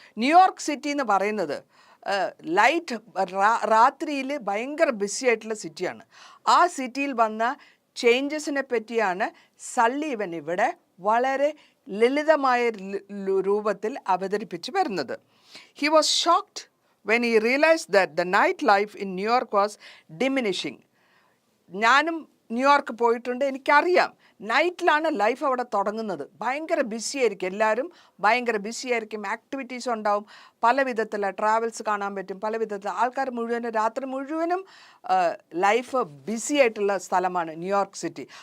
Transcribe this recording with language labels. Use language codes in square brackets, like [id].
[ml] New York city എന്ന് പറയുന്നത് light രാത്രിയിൽ ഭയങ്കര ബിസി ആയിട്ടുള്ള സിറ്റിയാണ്. ആ സിറ്റിയിൽ വന്ന ചേഞ്ചസിനെ പറ്റിയാണ് സല്ലീവൻ ഇവിടെ വളരെ ലളിതമായ രൂപത്തിൽ അവതരിപ്പിച്ച് വരുന്നത്. [en] He was shocked when he realized that the night life in New York was diminishing. [ml] ഞാനും ന്യൂയോർക്ക് പോയിട്ടുണ്ട്, എനിക്കറിയാം നൈറ്റിലാണ് ലൈഫ് അവിടെ തുടങ്ങുന്നത്. ഭയങ്കര ബിസി ആയിരിക്കും, എല്ലാവരും ഭയങ്കര ബിസി ആയിരിക്കും, ആക്ടിവിറ്റീസ് ഉണ്ടാവും, പല വിധത്തിലുള്ള ട്രാവൽസ് കാണാൻ പറ്റും, പല വിധത്തിൽ ആൾക്കാർ മുഴുവനും രാത്രി മുഴുവനും ലൈഫ് ബിസി ആയിട്ടുള്ള സ്ഥലമാണ് ന്യൂയോർക്ക് സിറ്റി.